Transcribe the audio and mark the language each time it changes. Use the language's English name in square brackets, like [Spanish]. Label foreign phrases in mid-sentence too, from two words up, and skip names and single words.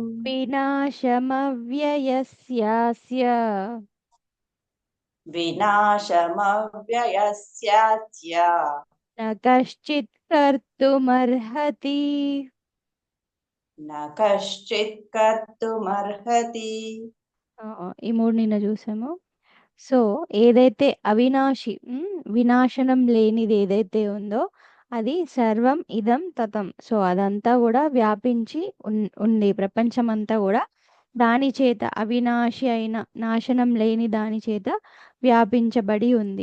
[Sanskrit] వినాశమవ్యయస్యాస్య विनाशमव्ययस्यास्य న కశ్చిత్ కర్తుమర్హతి. न कश्चित् कर्तुमर्हति। [Telugu] ఈ మూడు నిన్న చూసాము. సో ఏదైతే అవినాశి వినాశనం లేనిది ఏదైతే ఉందో అది [Sanskrit] సర్వం ఇదం తతం. [Telugu] సో అదంతా కూడా వ్యాపించి ఉంది ప్రపంచం అంతా కూడా దాని చేత అవినాశి అయిన నాశనం లేని దాని చేత వ్యాపించబడి ఉంది.